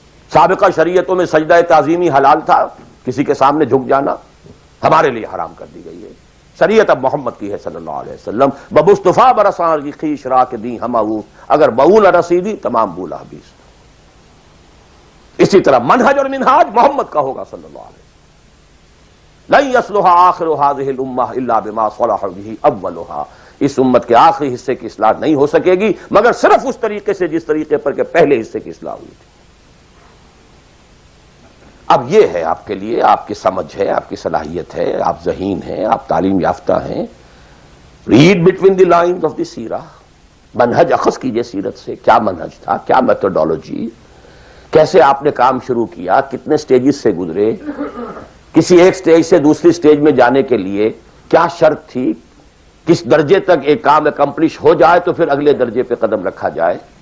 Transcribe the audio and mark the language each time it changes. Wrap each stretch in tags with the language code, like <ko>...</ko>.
<ur>سابقہ شریعتوں میں سجدہ تعظیمی حلال تھا، کسی کے سامنے جھک جانا، ہمارے لیے حرام کر دی گئی ہے. شریعت اب محمد کی ہے صلی اللہ علیہ وسلم. بمصطفیٰ برسان کی خیش را کے دی ہم اگر بول رسیدی تمام بولا حبیث. اسی طرح منہج اور منہاج محمد کا ہوگا صلی اللہ علیہ وسلم.</ur> <ar>لن يصلح آخر هذه الامہ الا بما صلح به اولها.</ar> <ur>اس امت کے آخری حصے کی اصلاح نہیں ہو سکے گی مگر صرف اس طریقے سے جس طریقے پر کہ پہلے حصے کی اصلاح ہوئی تھی. اب یہ ہے آپ کے لیے، آپ کی سمجھ ہے، آپ کی صلاحیت ہے، آپ ذہین ہیں، آپ تعلیم یافتہ ہیں.</ur> <en>Read between the lines of the سیرہ.</en> <ur>منہج اخذ کیجئے سیرت سے. کیا منہج تھا، کیا میتھڈالوجی، کیسے آپ نے کام شروع کیا، کتنے سٹیجز سے گزرے، کسی ایک سٹیج سے دوسری سٹیج میں جانے کے لیے کیا شرط تھی، کس درجے تک ایک کام اکمپلش ہو جائے تو پھر اگلے درجے پہ قدم رکھا جائے.</ur>